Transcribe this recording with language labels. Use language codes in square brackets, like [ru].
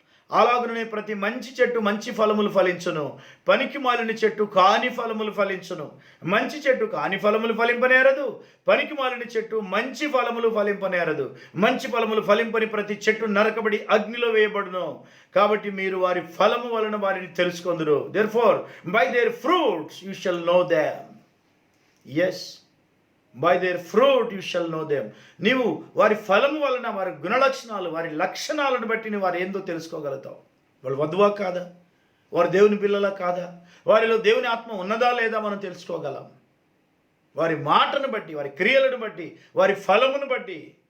[te] అలాగుననే ప్రతి మంచి చెట్టు మంచి ఫలములు ఫలించును, పనికి మాలిన చెట్టు కాని ఫలములు ఫలించును. మంచి చెట్టు కాని ఫలములు ఫలింపనేరదు, పనికి మాలిన చెట్టు మంచి ఫలములు ఫలింపనేరదు. మంచి ఫలములు ఫలింపని ప్రతి చెట్టు నరకబడి అగ్నిలో వేయబడును. కాబట్టి మీరు వారి ఫలము వలన వారిని తెలుసుకొందురు. [en] Therefore, by their fruits you shall know them. Yes, by their fruit you shall know them. [te] నీవు వారి ఫలము వలన, వారి గుణలక్షణాలు, వారి లక్షణాలను బట్టి నువ్వు వారు ఏందో తెలుసుకోగలుగుతావు. వాళ్ళు వధువా కాదా, వారు దేవుని పిల్లలా కాదా, వారిలో దేవుని ఆత్మ ఉన్నదా లేదా మనం తెలుసుకోగలం. వారి మాటను బట్టి, వారి క్రియలను బట్టి, వారి ఫలమును బట్టి.